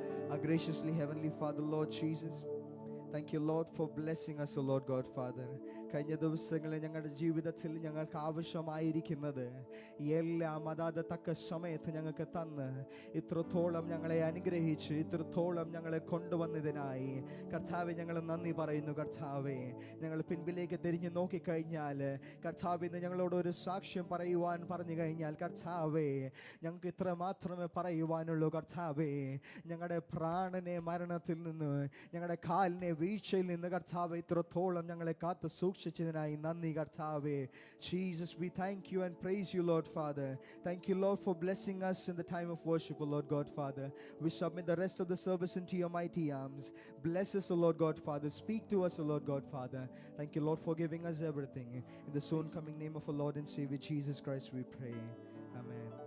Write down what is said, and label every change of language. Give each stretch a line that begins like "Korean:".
English: Our graciously Heavenly Father, Lord Jesus, thank you, Lord, for blessing us, O Lord God, Father.
Malayalam: കഴിഞ്ഞ ദിവസങ്ങളിൽ ഞങ്ങളുടെ ജീവിതത്തിൽ ഞങ്ങൾക്ക് ആവശ്യമായിരിക്കുന്നത് എല്ലാം അതാത് തക്ക സമയത്ത് ഞങ്ങൾക്ക് തന്ന് ഇത്രത്തോളം ഞങ്ങളെ അനുഗ്രഹിച്ച് ഇത്രത്തോളം ഞങ്ങളെ കൊണ്ടുവന്നതിനായി കർത്താവെ ഞങ്ങൾ നന്ദി പറയുന്നു. കർത്താവെ, ഞങ്ങൾ പിൻപിലേക്ക് തിരിഞ്ഞു നോക്കിക്കഴിഞ്ഞാൽ കർത്താവ് ഇന്ന് ഞങ്ങളോട് ഒരു സാക്ഷ്യം പറയുവാൻ പറഞ്ഞു കഴിഞ്ഞാൽ കർത്താവെ ഞങ്ങൾക്ക് ഇത്ര മാത്രമേ പറയുവാനുള്ളൂ. കർത്താവെ, ഞങ്ങളുടെ പ്രാണനെ മരണത്തിൽ നിന്ന് ഞങ്ങളുടെ കാലിനെ വീഴ്ചയിൽ നിന്ന് കർത്താവെ ഇത്രത്തോളം ഞങ്ങളെ കാത്ത് സൂക്ഷിച്ചതിനായി നന്ദി.
English: കർത്താവെ, Jesus, we thank you and praise you, Lord Father. Thank you, Lord, for blessing us in the time of worship, O Lord God, Father. We submit the rest of the service into your mighty arms. Bless us, O Lord God, Father. Speak to us, O Lord God, Father. Thank you, Lord, for giving us everything. In the soon coming name of our Lord and Savior Jesus Christ we pray. Amen.